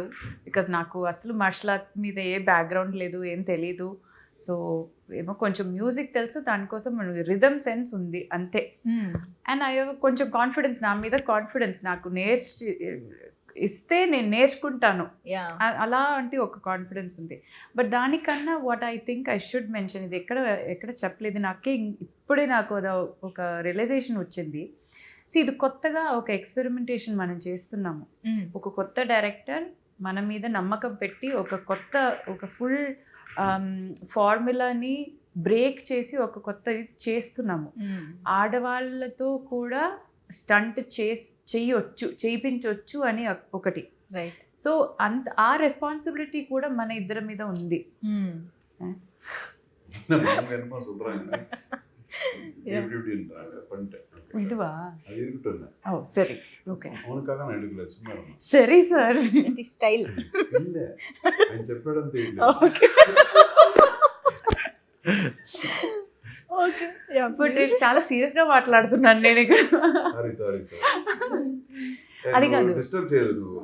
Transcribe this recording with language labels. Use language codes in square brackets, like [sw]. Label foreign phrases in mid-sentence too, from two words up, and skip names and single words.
[te] బికాజ్ నాకు అసలు [en] martial arts [te] మీద ఏ బ్యాక్గ్రౌండ్ లేదు, ఏం తెలీదు. సో ఏమో కొంచెం మ్యూజిక్ తెలుసు, దానికోసం [en] rhythm sense [te] ఉంది అంతే. [en] And I [te] కొంచెం కాన్ఫిడెన్స్, నా మీద కాన్ఫిడెన్స్, నాకు ఇస్తే నేను నేర్చుకుంటాను అలా అంటే ఒక కాన్ఫిడెన్స్ ఉంది. బట్ దానికన్నా [en] what I think I should mention, [te] ఇది ఎక్కడ చెప్పలేదు, నాకే ఇప్పుడే నాకు ఒక రియలైజేషన్ వచ్చింది. ఇది కొత్తగా ఒక ఎక్స్పెరిమెంటేషన్ మనం చేస్తున్నాము. ఒక కొత్త డైరెక్టర్ మన మీద నమ్మకం పెట్టి ఒక ఫుల్ ఫార్ములాని బ్రేక్ చేసి ఒక కొత్త చేస్తున్నాము. ఆడవాళ్ళతో కూడా స్టంట్ చేయించవచ్చు అని ఒకటి. రైట్. సో ఆ రెస్పాన్సిబిలిటీ కూడా మన ఇద్దరి మీద ఉంది. [ta] என்னமோ சொல்றாங்க பண்ணிட்டேன். இதுவா அது இருக்கட்டும். ஓ சரி ஓకే அவனுக்காக நான் எடுக்கல, சும்மா இருந்தேன். [te] సరే సార్ స్టైల్. இல்ல ఆయన చెప్పాడని తెలియదు. [en] Okay ya [te] బట్ చాలా సీరియస్ గా మాట్లాడుతున్నాను నేను ఇక్కడ. సారీ అది కాదు. డిస్టర్బ్ చేయదు నువ్వు.